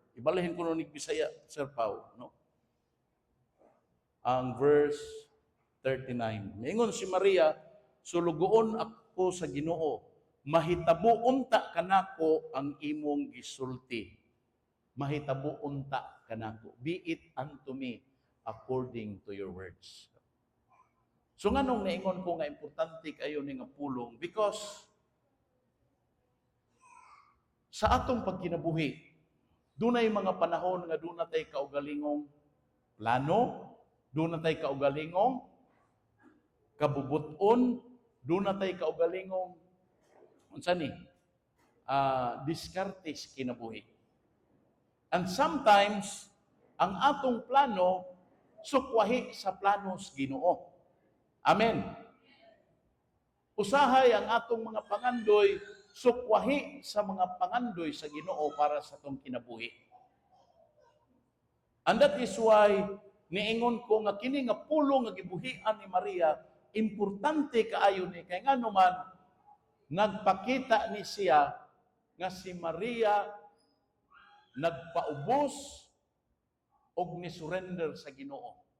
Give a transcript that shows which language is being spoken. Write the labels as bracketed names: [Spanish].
[Cebuano] Ibalahin ko nun Bisaya, Sir Pao, no? Ang verse 39. Mingon si Maria, sulugoon ako sa Ginoo, mahitabo unta kanako ang imong gisulti. Mahitabo unta kanako. [English] Be it unto me according to your words. [Cebuano] So nganong naingon ko nga importante kayo ni nga pulong? Because sa atong pagkinabuhi, dunay mga panahon nga doon natay kaugalingong plano, doon natay kaugalingong kabubuton, doon natay kaugalingong unsa ni? Diskartes kinabuhi. [English] And sometimes [Cebuano] ang atong plano sukwahi sa planos Ginoo. Amen. Usahay ang atong mga pangandoy sukwahi sa mga pangandoy sa Ginoo para sa atong kinabuhi. [English] And that is why [Cebuano] niingon ko nga kini nga pulong nga gibuhian ni Maria, importante kaayo ni kay ngano man nagpakita ni siya nga si Maria nagpaubos og ni surrender sa Ginoo.